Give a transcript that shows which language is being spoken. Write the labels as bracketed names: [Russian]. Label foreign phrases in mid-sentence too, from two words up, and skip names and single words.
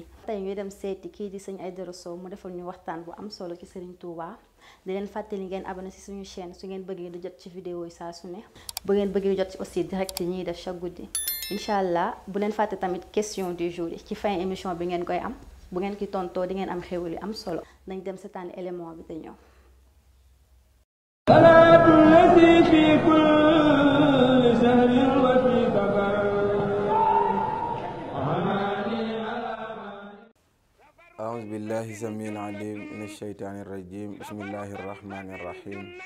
[Wolof] tey ñu dem seeti kii di sëñ Aïdara Sow mu defal ñu waxtaan bu am solo ci Serigne Touba di leen fàttali ngeen abonné ci suñu chaîne su ngeen bëggee di jot ci vidéo yi saa su ne bu ngeen bëggee jot ci [French] aussi direct [Wolof] yi ñuy def chaque guddi [Arabic] إن شاء الله [Wolof] bu leen fàtte tamit [French] question du jour [Wolof] yi ci [French] fin émission [Wolof] bi ngeen koy am bu ngeen ki tontoo di ngeen am xéwal yu am solo nañ dem seetaan élément bi te ñëw. [Arabic] أعوذ بالله السميع العليم من الشيطان الرجيم بسم الله الرحمن الرحيم